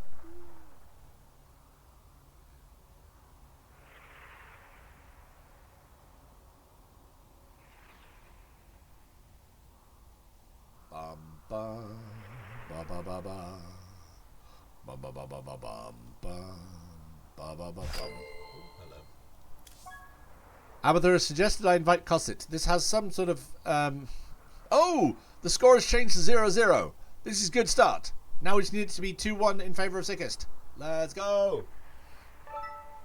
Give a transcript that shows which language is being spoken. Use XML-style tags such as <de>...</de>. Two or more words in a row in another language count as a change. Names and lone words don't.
<en>Bum bum ba ba ba ba bum ba ba ba ba bum bum ba ba ba bum. Hello. Abathur has suggested I invite Cosset. This has some sort of oh! The score has changed to 0-0. This is a good start. Now we just need it to be 2-1 in favour of Sickest.</en>